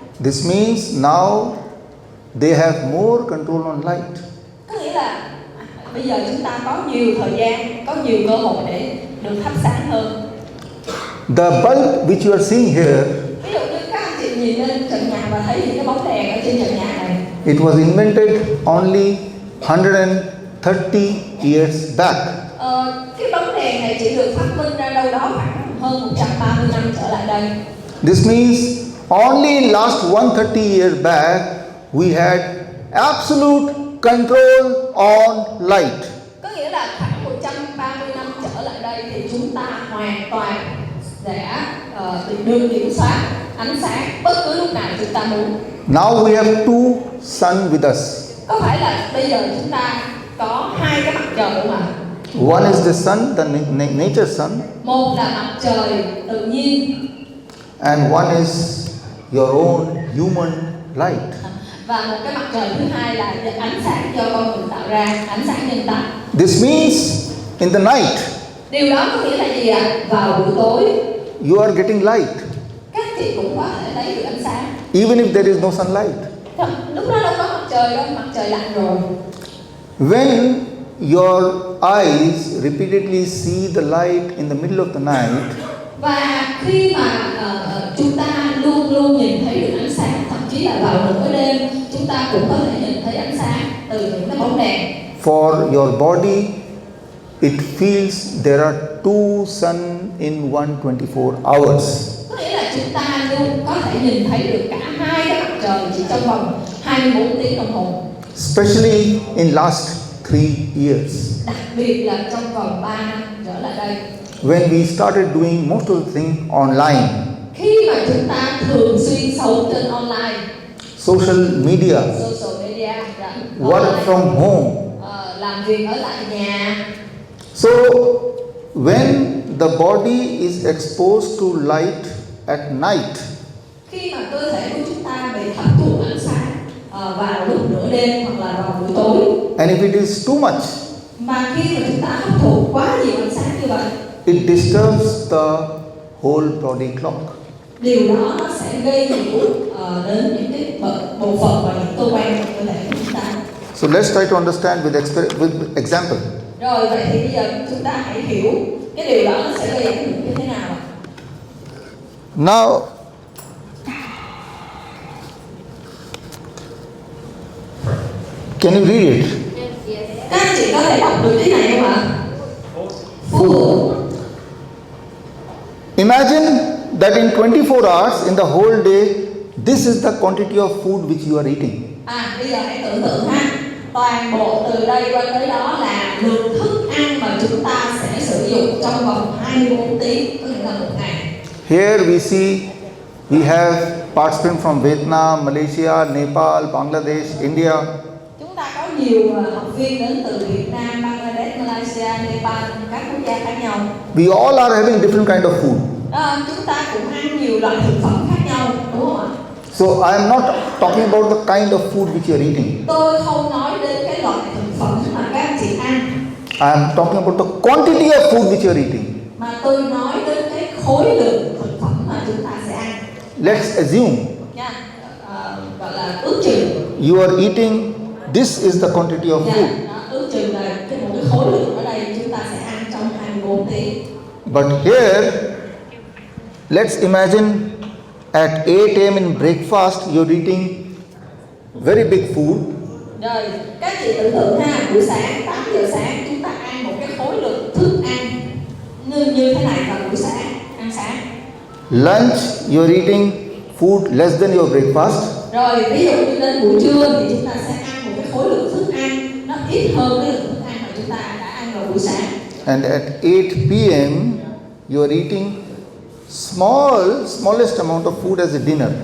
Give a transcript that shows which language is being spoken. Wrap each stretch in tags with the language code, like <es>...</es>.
<en>This means now they have more control on light.</en> <vi>Có nghĩa là bây giờ chúng ta có nhiều thời gian, có nhiều cơ hội để được thắp sáng hơn.</vi> <en>The bulb which you are seeing here,</en> <vi>Ví dụ như các anh chị nhìn lên trần nhà và thấy những cái bóng đèn ở trên trần nhà này,</vi> <en>it was invented only 130 years back.</en> <vi>cái bóng đèn này chỉ được phát minh ra đâu đó khoảng hơn 130 năm trở lại đây.</vi> <en>This means only in last 130 years back we had absolute control on light.</en> <vi>Có nghĩa là khoảng 130 năm trở lại đây thì chúng ta hoàn toàn sẽ được kiểm soát ánh sáng bất cứ lúc nào chúng ta muốn.</vi> <en>Now we have two sun with us.</en> <vi>Có phải là bây giờ chúng ta có hai cái mặt trời không ạ?</vi> <en>One is the sun, the nature sun,</en> <vi>Một là mặt trời tự nhiên</vi> <en>and one is your own human light.</en> <vi>Và một cái mặt trời thứ hai là ánh sáng do con người tạo ra, ánh sáng nhân tạo.</vi> <en>This means in the night</en> <vi>Điều đó có nghĩa là gì ạ? Vào buổi tối</vi> <en>you are getting light,</en> <vi>các chị cũng có thể lấy được ánh sáng.</vi> <en>even if there is no sunlight.</en> <vi>Lúc đó đâu có mặt trời đâu, mặt trời lặn rồi.</vi> <en>When your eyes repeatedly see the light in the middle of the night,</en> <vi>Và khi mà chúng ta luôn luôn nhìn thấy được ánh sáng, thậm chí là vào nửa đêm chúng ta cũng có thể nhìn thấy ánh sáng từ những cái bóng đèn.</vi> <en>for your body, it feels there are two sun in 124 hours.</en> <vi>Có nghĩa là chúng ta luôn có thể nhìn thấy được cả hai cái mặt trời chỉ trong vòng 24 tiếng đồng hồ.</vi> <en>Especially in last 3 years,</en> <vi>Đặc biệt là trong vòng 3 năm trở lại đây,</vi> <en>when we started doing most of the things online,</en> <vi>khi mà chúng ta thường xuyên sống trên online,</vi> <en>social media, social media, work online, from home.</en> <vi>làm việc ở lại nhà.</vi> <en>So when the body is exposed to light at night,</en> <vi>Khi mà cơ thể của chúng ta bị hấp thụ ánh sáng vào lúc nửa đêm hoặc là vào buổi tối,</vi> <en>and if it is too much,</en> <vi>mà khi mà chúng ta hấp thụ quá nhiều ánh sáng như vậy,</vi> <en>it disturbs the whole body clock.</en> <vi>điều đó nó sẽ gây nhiễu đến những cái bộ phận và những cơ quan trong cơ thể của chúng ta.</vi> <en>So let's try to understand with example.</en> <vi>Rồi vậy thì bây giờ chúng ta hãy hiểu cái điều đó nó sẽ gây ảnh hưởng như thế nào.</vi> <en>Now, can you read it?</en> <vi>Các anh chị có thể đọc được cái này không ạ?</vi> <en>Food. Imagine that in 24 hours in the whole day, this is the quantity of food which you are eating.</en> <vi>Bây giờ hãy tưởng tượng ha, toàn bộ từ đây qua tới đó là lượng thức ăn mà chúng ta sẽ sử dụng trong vòng 24 tiếng, có nghĩa là một ngày.</vi> <en>Here we see we have participants from Vietnam, Malaysia, Nepal, Bangladesh, India.</en> <vi>Chúng ta có nhiều học viên đến từ Việt Nam, Bangladesh, Malaysia, Nepal, các quốc gia khác nhau.</vi> <en>We all are having different kind of food.</en> <vi>Chúng ta cũng ăn nhiều loại thực phẩm khác nhau, đúng không ạ?</vi> <en>So I am not talking about the kind of food which you are eating.</en> <vi>Tôi không nói đến cái loại thực phẩm mà các anh chị ăn.</vi> <en>I am talking about the quantity of food which you are eating.</en> <vi>Mà tôi nói đến cái khối lượng thực phẩm mà chúng ta sẽ ăn.</vi> <en>Let's assume</en> <vi>Nha, gọi là ước chừng.</vi> <en>you are eating, this is the quantity of food.</en> <vi>Ước chừng là một cái khối lượng ở đây chúng ta sẽ ăn trong 24 tiếng.</vi> <en>But here, let's imagine at 8 a.m. in breakfast, you're eating very big food.</en> <vi>Rồi, các chị tưởng tượng ha, buổi sáng 8 giờ sáng chúng ta ăn một cái khối lượng thức ăn như thế này vào buổi sáng, ăn sáng.</vi> <en>Lunch, you're eating food less than your breakfast.</en> <vi>Rồi, ví dụ như đến buổi trưa thì chúng ta sẽ ăn một cái khối lượng thức ăn nó ít hơn cái lượng thức ăn mà chúng ta đã ăn vào buổi sáng.</vi> <en>And at 8 p.m., you're eating smallest amount of food as a dinner.</en>